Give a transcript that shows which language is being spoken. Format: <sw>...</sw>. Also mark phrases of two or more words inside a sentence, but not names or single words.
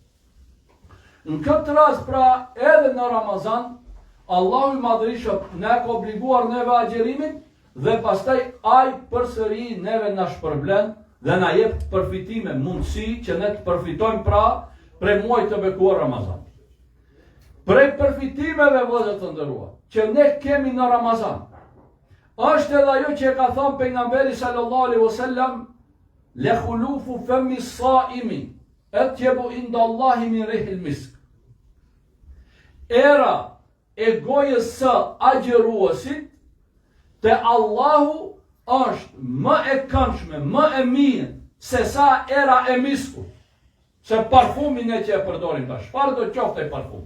<sq>Në këtë rast, pra, edhe në Ramazan, Allahu i madhrishëm ne ka obliguar neve agjerimin dhe pastaj ai përsëri neve na shpërblen dhe na jep përfitime, mundësi që ne të përfitojmë pra prej muajit të bekuar Ramazan. Prej përfitimeve, vëllezër të nderuar, që ne kemi në Ramazan, është edhe ajo që e ka thënë pejgamberi</sq> <ar>صلى الله عليه وسلم, لخلوف فم الصائم أطيب عند الله من ريح المسك.</ar> <sq>Era e gojës së agjëruesit te Allahu është më e këndshme, më e mirë se sa era e miskut. Se parfumin e që e përdorim tash, çfarë do qofte parfum?</sq>